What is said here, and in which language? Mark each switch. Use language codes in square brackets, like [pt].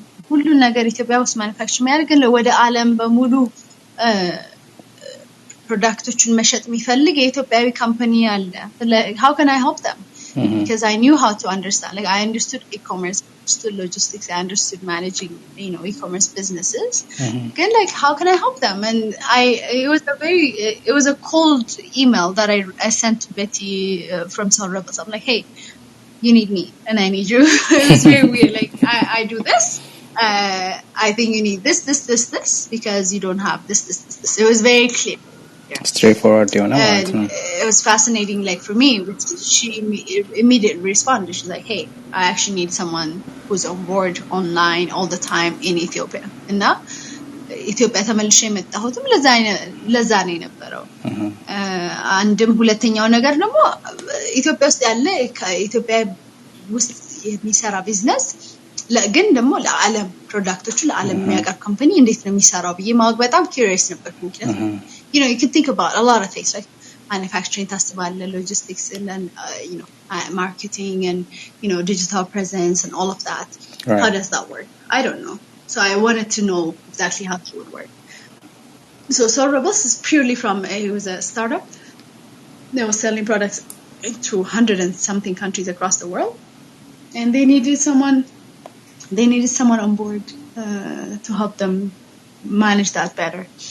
[am] ሁሉ ነገር ኢትዮጵያ ውስጥ ማኑፋክቸር የሚያደርግ ወደ ዓለም በሙሉ ፕሮዳክቶችን መሸጥ የሚፈልግ የኢትዮጵያዊ ካምፓኒ አለ. [en] How can I help them? Because I knew how to understand. Like I understood e-commerce, I understood logistics, I understood managing, e-commerce businesses. Again, like how can I help them? And it was a cold email that I sent to Betty from soleRebels. I'm like, hey, you need me and I need you. It was very weird. Like I do this. I think you need this because you don't have this. It was very clear. Yeah. Straightforward, and it was fascinating, like for me, she immediately responded. She's like, hey, I actually need someone who's on board online all the time in Ethiopia. [am] And now, Ethiopia ተመልሼ የመጣሁትም ለዛ ነው የነበረው አንድም ሁለተኛው ነገር ደግሞ ኢትዮጵያ ውስጥ ያለ ከኢትዮጵያ ውስጥ የሚሰራ ቢዝነስ ግን ደግሞ ለዓለም ፕሮዳክቶቹ ለዓለም የሚያቀርብ ካምፓኒ እንዴት ነው የሚሰራው ብዬ ማወቅ በጣም curious ነበርኩ ምክንያቱም [en] you can think about a lot of things like manufacturing [am] ታስባለ [en] logistics and then marketing and digital presence and all of that. Right. How does that work? I don't know, so I wanted to know exactly how it would work. So soleRebels is purely from it was a startup. They were selling products into 100 and something countries across the world, and they needed someone on board to help them manage that better.